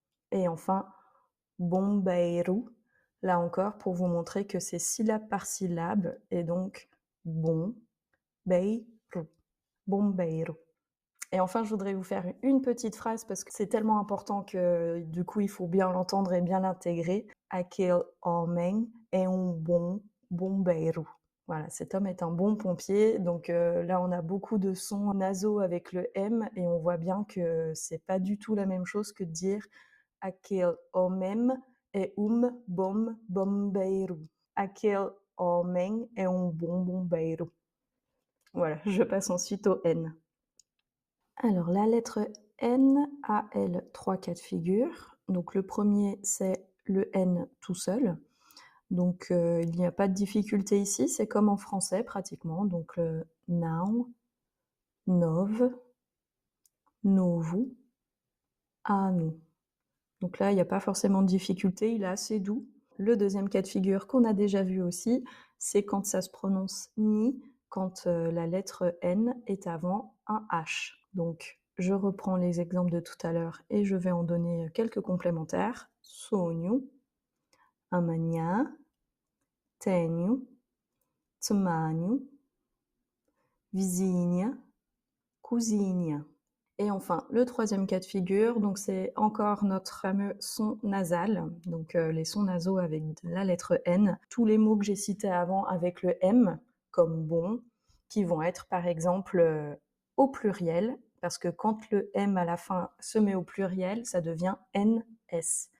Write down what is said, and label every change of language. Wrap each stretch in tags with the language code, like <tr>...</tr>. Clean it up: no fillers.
<fr>Et enfin bombeiro, là encore pour vous montrer que c'est syllabe par syllabe et donc bon, beiro, bombeiro. Et enfin, je voudrais vous faire une petite phrase parce que c'est tellement important que du coup, il faut bien l'entendre et bien l'intégrer.</fr> <pt>Aquele homem é bom bombeiro.</pt> <fr>Voilà, cet homme est un bon pompier. Donc là, on a beaucoup de sons nasaux avec le M et on voit bien que c'est pas du tout la même chose que de dire</fr> <pt>aquele homem é bom bombeiro. Aquele homem é bom bombeiro.</pt> <fr>Voilà, je passe ensuite au N. Alors la lettre N a, elle, 3 cas de figure. Donc le premier, c'est le N tout seul. Donc il n'y a pas de difficulté ici, c'est comme en français pratiquement. Donc le now, nov, novu, anu. Donc là, il n'y a pas forcément de difficulté, il est assez doux. Le deuxième cas de figure qu'on a déjà vu aussi, c'est quand ça se prononce ni, quand la lettre N est avant un H. Donc je reprends les exemples de tout à l'heure et je vais en donner quelques complémentaires.</fr> <pt>Sonho, amanhã, tenho, tamanho, vizinha, cozinha.</pt> <fr>Et enfin, le troisième cas de figure, donc c'est encore notre fameux son nasal, donc les sons nasaux avec la lettre N. Tous les mots que j'ai cités avant avec le M, comme bon, qui vont être par exemple au pluriel, parce que quand le M à la fin se met au pluriel, ça devient NS.</fr>